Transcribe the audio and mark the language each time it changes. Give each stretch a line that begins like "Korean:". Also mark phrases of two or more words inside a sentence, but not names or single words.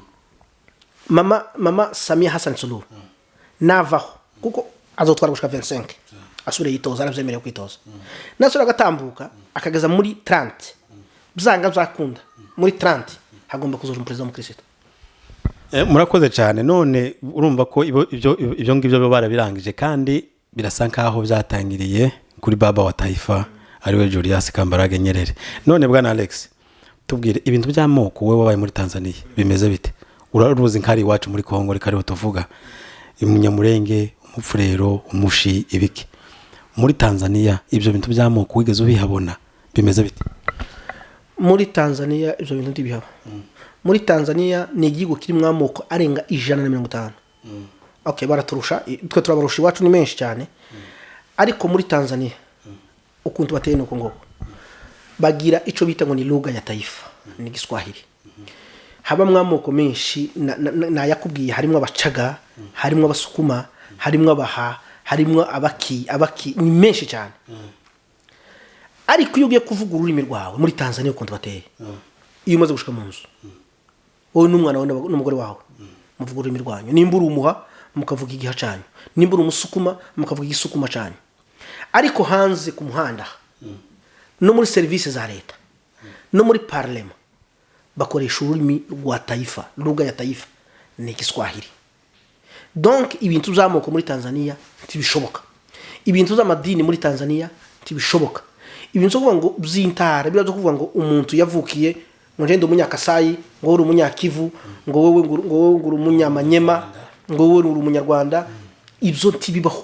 Rundi: mama Samia Hassan Suluhu navaho kuko azotwara gushika 25 asubire yitoza aravyemereye kwitoza nasura gatambuka akageza muri 30 bizanga byakunda muri 30 hagomba kuzoja umupresident w'umukristo. Murakoze cyane none urumva ko ibyo ngibyo barabirangije kandi birasa nkaho byatangiriye kuri
Swahili: baba wa taifa
Rundi: ariwe Julius Kambarage Nyerere. None bwana Alex tubwire ibintu by'amoko we wabaye muri Tanzania bimeze bite? Uraruzi nkari iwacu muri Kongo rikariho tuvuga Umunyamurenge, Umufurero, Umushi ibiki. Muri Tanzania ibyo bintu by'amoko wigeze ubihabona bimeze bite? Muri Tanzania ibyo bintu ndibihaba. Muri Tanzania ni igihugu kirimo amoko arenga 150. Okay, baraturusha twe turabarusha iwacu ni menshi cyane. Ariko muri Tanzania ukuntu bateye nuko ngo bagira ico bita ngo ni
Swahili: lugha ya taifa
Rundi: ni Kiswahili. Haba mwamoko menshi na yakubwiye harimo abacaga, harimo abasukuma, harimo abaha, harimo abaki ni menshi cyane. Ariko iyo ugiye kuvuga ururimi rwawe muri Tanzania ukuntu bateye. Iyo umaze gushika mu nzu. Wowe n'umwana wawe n'umugore wawe muvuga ururimi rwanyu. Nimba uri umuha mukavuga igiha cyanyu. Nimba uri umusukuma mukavuga igisukuma cyanyu. Ariko hanze ku muhanda no muri service za leta no muri parlement bakoresha ururimi rwa taifa
Swahili: lugha ya taifa
Rundi: ni Kiswahili. Donc ibintu zamoko muri Tanzania tibishoboka, ibintu z'amadini muri Tanzania tibishoboka, ibintu kuvuga ngo byintara birazo kuvuga ngo umuntu yavukiye ngo ngende umunyakasayi ngo uri umunyakivu ngo wowe nguru umunyamanyema ngo wowe uri umunyarwanda ibyo ntibibaho.